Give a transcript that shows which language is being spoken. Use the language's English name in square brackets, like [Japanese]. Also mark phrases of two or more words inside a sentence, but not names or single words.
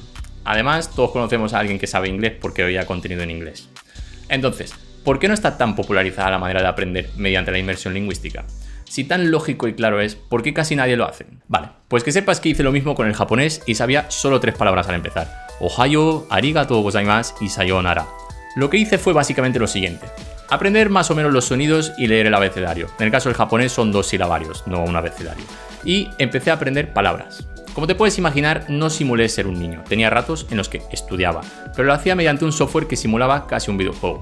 [Spanish] Además, todos conocemos a alguien que sabe inglés porque veía contenido en inglés. Entonces, ¿por qué no está tan popularizada la manera de aprender mediante la inmersión lingüística? Si tan lógico y claro es, ¿por qué casi nadie lo hace? Vale, pues que sepas que hice lo mismo con el japonés y sabía solo 3 palabras al empezar. [Japanese] おはよう、ありがとうございます y さようなら. [Spanish] Lo que hice fue básicamente lo siguiente. Aprender más o menos los sonidos y leer el abecedario. En el caso del japonés son 2 silabarios, no un abecedario. Y empecé a aprender palabras. Como te puedes imaginar, no simulé ser un niño. Tenía ratos en los que estudiaba, pero lo hacía mediante un software que simulaba casi un videojuego.